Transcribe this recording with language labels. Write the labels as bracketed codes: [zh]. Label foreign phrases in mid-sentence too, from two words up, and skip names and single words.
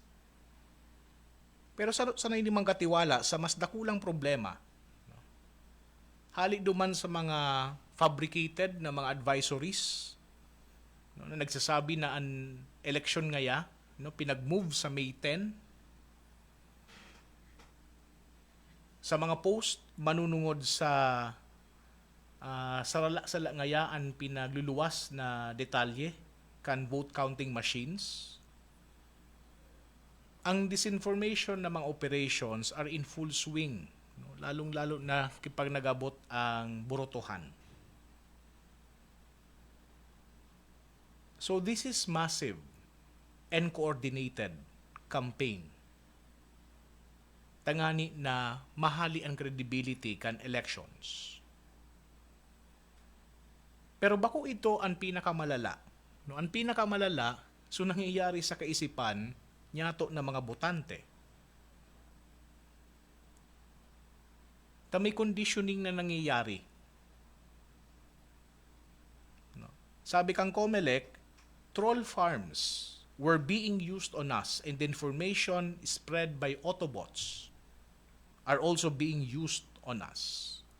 [bik] Pero sa hindi mang katiwala sa mas dakulang problema, hali duman sa mga fabricated na mga advisories, no, na nagsasabi na ang election ngaya, no, pinag-move sa May 10. Sa mga post manunungod sa sala ngaya ang pinagluluwas na detalye kan [en] vote counting machines. [bik] Ang disinformation na mga operations [en] are in full swing, [bik] no? Lalong-lalo na kapag nagabot ang burotohan. [en] So this is massive and coordinated campaign. [bik] Tangani na mahali ang credibility kan elections. Pero bako ito ang pinakamalala. No, ang pinakamalala, so nangyayari sa kaisipan nyato na mga botante. May conditioning na nangyayari. No. Sabi kang [en] COMELEC, troll farms were being used on us and the information spread by Autobots are also being used on us.